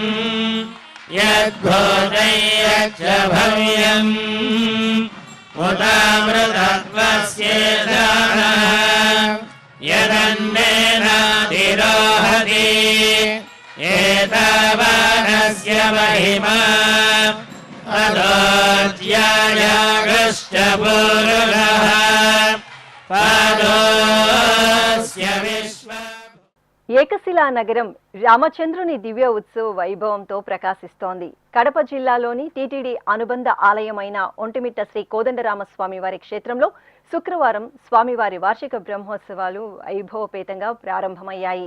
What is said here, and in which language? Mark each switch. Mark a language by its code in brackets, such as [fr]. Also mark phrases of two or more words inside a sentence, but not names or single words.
[sa] यद्भूतं यच्च भव्यम् उतामृतत्वस्येषाः यदन्नेनातिरोहति एतावानस्य महिमा अदोऽध्यायागश्च पुरुषः पादोऽस्य विश्व [te] ఏకశిలా నగరం రామచంద్రుని దివ్య ఉత్సవ వైభవంతో ప్రకాశిస్తోంది. కడప జిల్లాలోని టీటీడీ అనుబంధ ఆలయమైన ఒంటిమిట్ట శ్రీ కోదండరామస్వామి వారి క్షేత్రంలో శుక్రవారం స్వామివారి వార్షిక బ్రహ్మోత్సవాలు వైభవపేతంగా ప్రారంభమయ్యాయి.